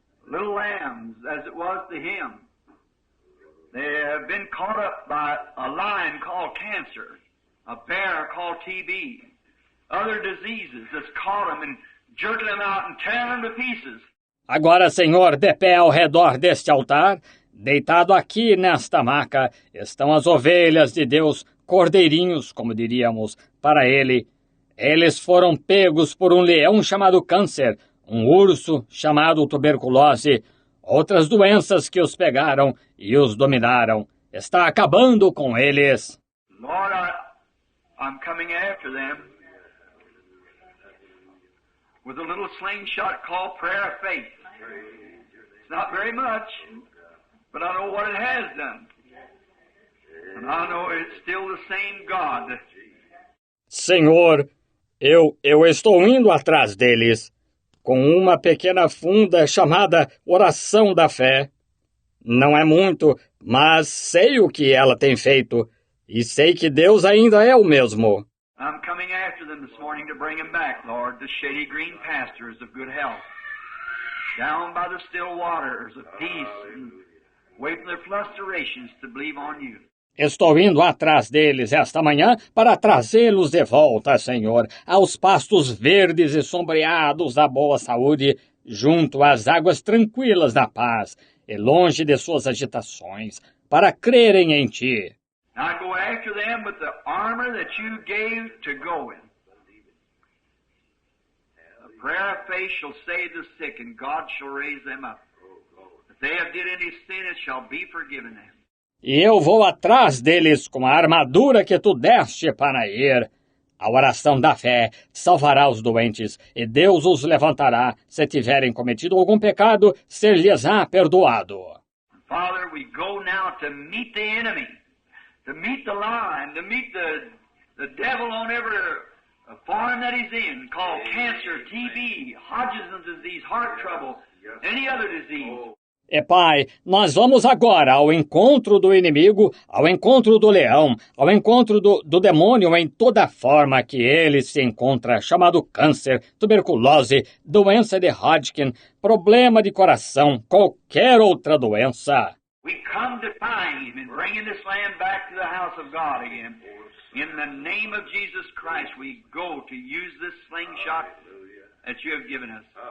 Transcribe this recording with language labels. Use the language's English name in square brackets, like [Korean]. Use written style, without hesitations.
[English] Little lambs, as it was to him. They have been caught up by a lion called cancer, a bear called TB, other diseases that's caught them and jerking them out and tearing them to pieces. [Portuguese] Agora, Senhor, de pé ao redor deste altar, deitado aqui nesta maca, estão as ovelhas de Deus, cordeirinhos, como diríamos, para ele. Eles foram pegos por um leão chamado câncer, um urso chamado tuberculose, outras doenças que os pegaram e os dominaram. Está acabando com eles. [English] Lord, I'm coming after them with a little slingshot called prayer of faith. It's not very much, but I know what it has done. And I know it's still the same God. [Portuguese] Senhor, eu estou indo atrás deles, com uma pequena funda chamada Oração da Fé. Não é muito, mas sei o que ela tem feito, e sei que Deus ainda é o mesmo. [English] I'm coming after them this morning to bring them back, Lord, to shady green pastures of good health, down by the still waters of peace, and away from their flusterations to believe on you. [Portuguese] Estou indo atrás deles esta manhã para trazê-los de volta, Senhor, aos pastos verdes e sombreados da boa saúde, junto às águas tranquilas da paz, e longe de suas agitações, para crerem em Ti. [English] Now I go after them with the armor that you gave to go in. The prayer of faith shall save the sick, and God shall raise them up. If they have did any sin, it shall be forgiven them. [Portuguese] E eu vou atrás deles com a armadura que tu deste para ir. A oração da fé salvará os doentes, e Deus os levantará. Se tiverem cometido algum pecado, ser-lhes-á perdoado. [English] Father, we go now to meet the enemy, to meet the lion, to meet the devil on every form that he's in, called cancer, TB, Hodgkin's disease, heart trouble, any other disease. [Portuguese] E Pai, nós vamos agora ao encontro do inimigo, ao encontro do leão, ao encontro do demônio em toda forma que ele se encontra, chamado câncer, tuberculose, doença de Hodgkin, problema de coração, qualquer outra doença. [English] We come to find him and bringing this land back to the house of God again. In the name of Jesus Christ, we go to use this slingshot that you have given us.